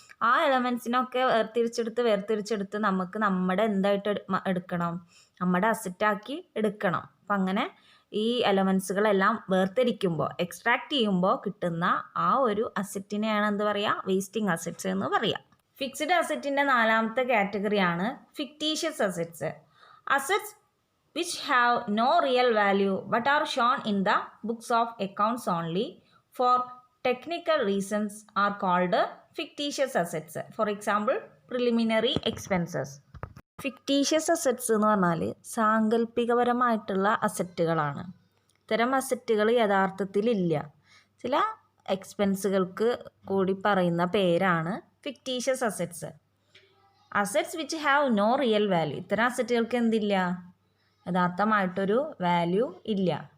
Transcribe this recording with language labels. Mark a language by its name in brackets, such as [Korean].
[Malayalam] ആ എലമെൻറ്റ്സിനൊക്കെ വേർതിരിച്ചെടുത്ത് നമുക്ക് നമ്മുടെ എന്തായിട്ട് എടുക്കണം, നമ്മുടെ അസറ്റാക്കി എടുക്കണം. അപ്പം അങ്ങനെ ഈ എലമെൻറ്റ്സുകളെല്ലാം വേർതിരിക്കുമ്പോൾ, എക്സ്ട്രാക്ട് ചെയ്യുമ്പോൾ കിട്ടുന്ന ആ ഒരു അസറ്റിനെയാണ് എന്ത് പറയുക, വേസ്റ്റിംഗ് അസറ്റ്സ് എന്ന് പറയുക. Fixed അസറ്റിൻ്റെ 4ാമത്തെ കാറ്റഗറിയാണ് fictitious assets. [English] Assets which have no real value but are shown in the books of accounts only for technical reasons are called fictitious assets. For example, preliminary expenses. [Malayalam] Fictitious assets എന്ന് പറഞ്ഞാൽ സാങ്കല്പികപരമായിട്ടുള്ള അസറ്റുകളാണ്. ഇത്തരം അസറ്റുകൾ യഥാർത്ഥത്തിലില്ല. ചില എക്സ്പെൻസുകൾക്ക് കൂടി പറയുന്ന പേരാണ് fictitious assets. [English] assets which have no real value, [Malayalam] ഇത്തരം അസറ്റുകൾക്ക് എന്തില്ല, യഥാർത്ഥമായിട്ടൊരു value ഇല്ല.